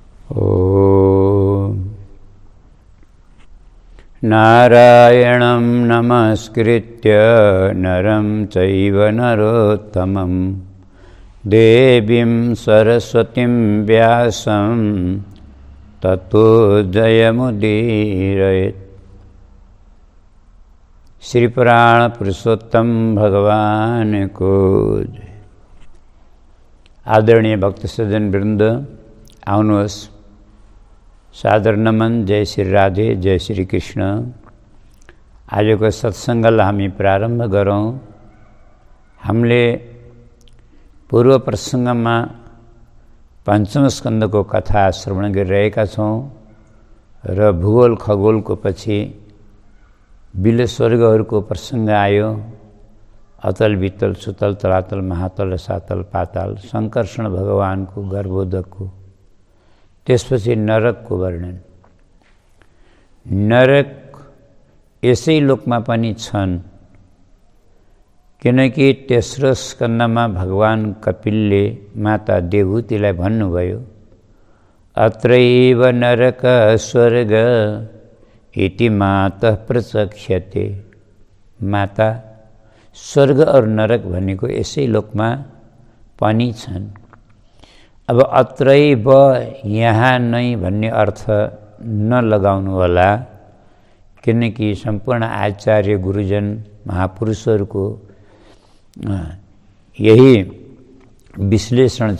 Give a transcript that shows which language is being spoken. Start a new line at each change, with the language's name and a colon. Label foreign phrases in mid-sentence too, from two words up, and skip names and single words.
Sanskrit: ॐ नारायणं नमस्कृत्य नरं चैव नरोत्तमं देवीं सरस्वतीं व्यासं ततो जयमुदीरयेत्।
Nepali: श्री पुराण पुरुषोत्तम भगवान को जय। आदरणीय भक्त सज्जन वृंद, आउनुहोस्, सादर नमन। जय श्री राधे, जय श्री कृष्ण। आजको सत्सङ्गलाई हामी प्रारम्भ गरौँ। हामीले पूर्व प्रसङ्गमा पञ्चम स्कन्धको कथा श्रवण गरिरहेका छौँ र भूगोल खगोलको पछि बिल स्वर्गहरूको प्रसङ्ग आयो। अतल वितल सुतल तलातल महातल सातल पाताल शङ्कर्षण भगवानको गर्भोदकको। त्यसपछि नरकको वर्णन। नरक यसै लोकमा पनि छन्, किनकि तेस्रो स्कन्धमा भगवान कपिलले माता देवहूतिलाई भन्नुभयो,
Sanskrit: अत्रैव नरक स्वर्ग इति मातः प्रचक्ष्यते।
Nepali: माता, स्वर्ग और नरक भनेको यसै लोकमा पनि छन्। अब अत्रैव यहाँ नै भन्ने अर्थ नलगाउनु होला, किनकि सम्पूर्ण आचार्य गुरुजन महापुरुषहरूको यही विश्लेषण छ।